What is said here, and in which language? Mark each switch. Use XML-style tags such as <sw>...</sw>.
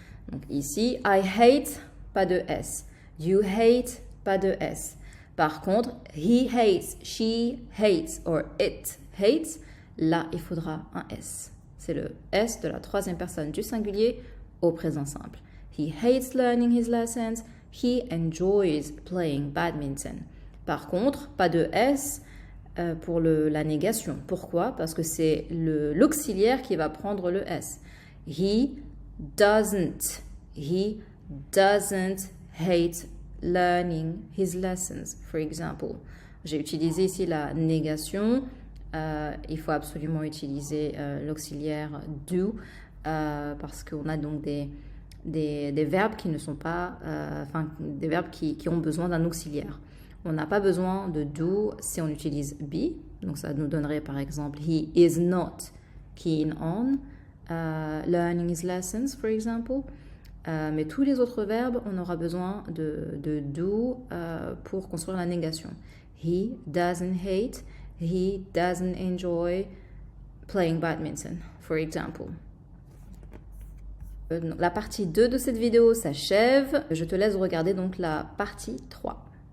<fr>Donc ici,</fr> <en>I hate,</en> <fr>pas de S.</fr> <en>You hate,</en> <fr>pas de S. Par contre,</fr> <en>he hates, she hates, or it hates,</en> <fr>là, il faudra un S. C'est le S de la troisième personne du singulier au présent simple.</fr> <en>He hates learning his lessons. He enjoys playing badminton.</en> <fr>Par contre, pas de S pour la négation. Pourquoi? Parce que c'est l'auxiliaire qui va prendre le S.</fr> <en>He doesn't hate learning his lessons, for example.</en> <fr>J'ai utilisé ici la négation. Il faut absolument utiliser l'auxiliaire do parce qu'on a donc des verbes qui ne sont pas, des verbes qui ont besoin d'un auxiliaire. On n'a pas besoin de do si on utilise be. Donc ça nous donnerait par exemple</fr> <en>he is not keen on learning his lessons, for example.</en> <fr>Mais tous les autres verbes, on aura besoin de do pour construire la négation.</fr> <en>He doesn't hate. He doesn't enjoy playing badminton, for example.</en> <fr>La partie 2 de cette vidéo s'achève. Je te laisse regarder donc la partie 3.</fr>